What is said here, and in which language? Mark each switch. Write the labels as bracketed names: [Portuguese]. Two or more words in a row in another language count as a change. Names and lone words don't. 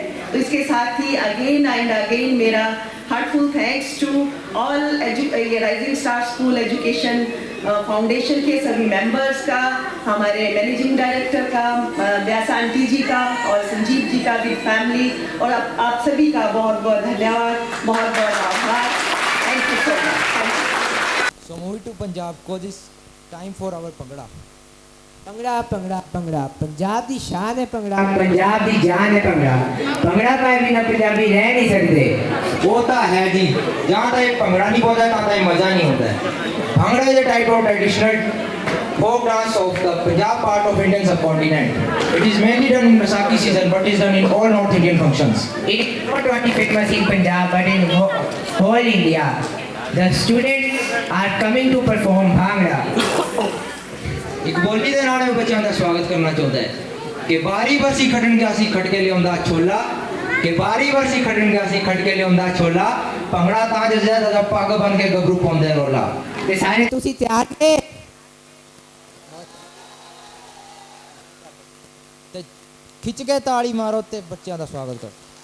[Hindi] तो इसके साथ ही [English] again and again [Hindi] मेरा [English] heartful thanks to all [Hindi] राइजिंग स्टार स्कूल एजुकेशन फाउंडेशन के सभी मेंबर्स का, हमारे [English] managing director [Hindi] का, व्यासा आंटी जी का और संजीव जी का भी फैमिली, और आप सभी का बहुत बहुत धन्यवाद, बहुत बहुत आभार। [English] thank you so much. So moving to Punjab, cause it's time for our Bhangra. [Punjabi] ਭੰਗੜਾ ਭੰਗੜਾ ਭੰਗੜਾ ਪੰਜਾਬ ਦੀ ਸ਼ਾਨ ਹੈ ਭੰਗੜਾ ਪੰਜਾਬ ਦੀ ਜਾਨ ਹੈ ਭੰਗੜਾ ਭੰਗੜਾ ਪਾਏ ਬਿਨਾ ਪੰਜਾਬੀ ਰਹਿ ਨਹੀਂ ਸਕਦੇ ਉਹ ਤਾਂ ਹੈ ਜੀ ਜਾਂ ਤਾਂ ਇਹ ਭੰਗੜਾ ਨਹੀਂ ਪਾਉਂਦਾ ਤਾਂ ਇਹ ਮਜ਼ਾ ਨਹੀਂ ਹੁੰਦਾ ਭੰਗੜਾ [English] is a type of traditional folk dance of the Punjab part of Indian subcontinent. It is mainly done in Baisakhi season but is done in all North Indian functions. It is not only famous in Punjab but in whole India. The students are coming to perform Bhangra. [Punjabi] ਇੱਕ ਬੋਲੀ ਦੇ ਨਾਲ ਬੱਚਿਆਂ ਦਾ ਸਵਾਗਤ ਕਰਨਾ ਚਾਹੁੰਦਾ ਹੈ ਕਿ ਬਾਰੀ ਵਰਸੀ ਖੱਟਣ ਗਿਆ ਸੀ ਖੱਟ ਕੇ ਲਿਆਉਂਦਾ ਛੋਲਾ ਕਿ ਬਾਰੀ ਵਰਸੀ ਖੱਟਣ ਗਿਆ ਸੀ ਖੱਟ ਕੇ ਲਿਆਉਂਦਾ ਛੋਲਾ ਭੰਗੜਾ ਤਾਂ ਜਿਆਦਾ ਦਾ ਪੱਗ ਬਣ ਕੇ ਗੱਭਰੂ ਪਾਉਂਦੇ ਰੋਲਾ ਤੇ ਸਾਰੇ ਤੁਸੀਂ ਤਿਆਰ ਨੇ ਤੇ ਖਿੱਚ ਕੇ ਤਾੜੀ ਮਾਰੋ ਤੇ ਬੱਚਿਆਂ ਦਾ ਸਵਾਗਤ ਕਰੋ।